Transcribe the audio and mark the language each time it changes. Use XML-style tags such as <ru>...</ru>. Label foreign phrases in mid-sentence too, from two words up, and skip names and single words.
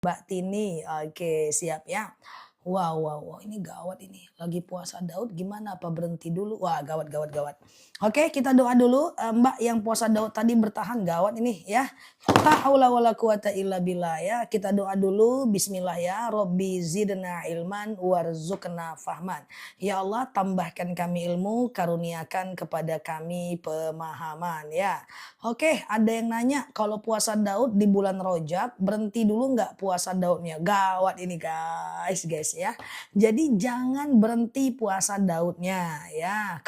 <id>Mbak Tini, oke siap ya. Wow, wow, wow, ini gawat ini. Lagi puasa Daud gimana? Apa berhenti dulu? Wah, gawat, gawat, gawat. Oke, kita doa dulu. Mbak yang puasa Daud tadi bertahan gawat ini ya.</id> <ar>لا حول ولا قوة إلا بالله ya.</ar> <id>Kita doa dulu. Bismillah ya.</id> <ar>ربي زدنا علما وارزقنا فهما.</ar> <id>Ya Allah, tambahkan kami ilmu, karuniakan kepada kami pemahaman ya. Oke, ada yang nanya kalau puasa Daud di bulan Rojab berhenti dulu nggak puasa Daudnya? Gawat ini guys ya. Jadi jangan berhenti puasa Daudnya ya.</id>